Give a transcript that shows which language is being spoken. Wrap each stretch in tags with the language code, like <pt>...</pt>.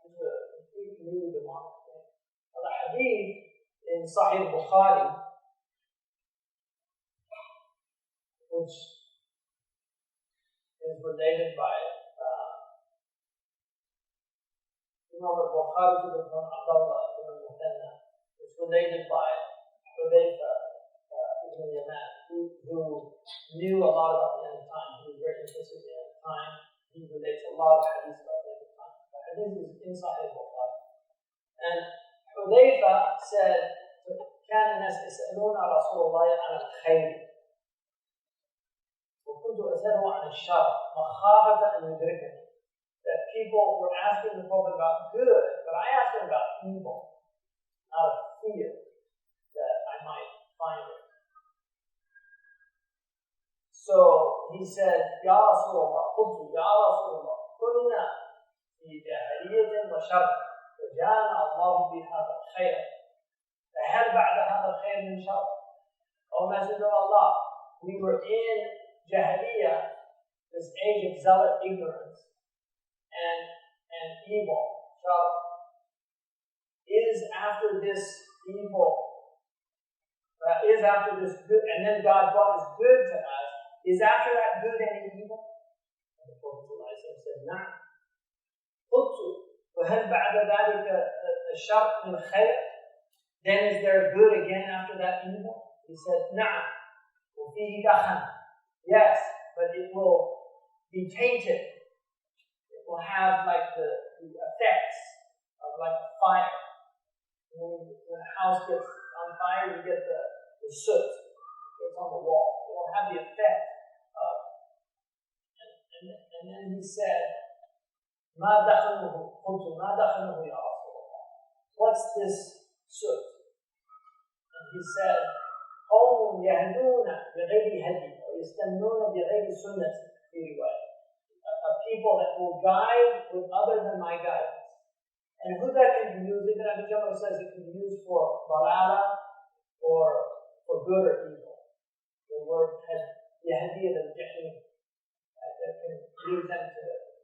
<en>This is a completely really demonic thing. Now, the hadith in Sahih Bukhari, which is related by Imam al-Bukhari to the from Abdullah ibn Muhanna. It's related by Hudayfa ibn Yaman, who knew a lot about the end of time. He was very interested in the end of time. He relates a lot of hadith about the end of time. The hadith is inside Bukhari. And Hudayfa said,</en> <ar>كان الناس يسألون رسول الله عن الخير وكنت أسأله عن الشر مخافة أن يدركني.</ar> <en>That people were asking the Prophet about good, but I asked him about evil, out of fear that I might find it. So he said,</en> <ar>Ya Rasulullah, قلت Ya Rasulullah, كنا في جاهلية وشر فجاءنا الله بهذا الخير فهل بعد هذا الخير من شر?</ar> <en>O Messenger of Allah, we were in Jahiliyyah, this age of zealot ignorance, and evil. So, is after this evil, is after this good, and then God brought this good to us, is after that good any evil? And the Prophet said,</en> <ar>نعم. قلت وهل بعد ذلك الشر من خير?</ar> <en>Then is there good again after that evil? He said,</en> <ar>نعم. وفيه دخن.</ar> <en>Yes, but it will be tainted. Will have like the effects of like a fire. When a house gets on fire, you get the soot that's on the wall. It will have the effect of. And then he said,</en> <ar>ما دخنه قلت ما دخنه يا رسول الله.</ar> <en>What's this soot? And he said,</en> <ar>قوم يهدون بغير هدي ويستنون بغير سنة في رواية.</ar> <en>People that will guide with other than my guidance. And who that can be used, Ibn Abi Jamrah says it can be used for balala or for good or evil. The word has yahdiyah al-jahim that can lead them to it.</en>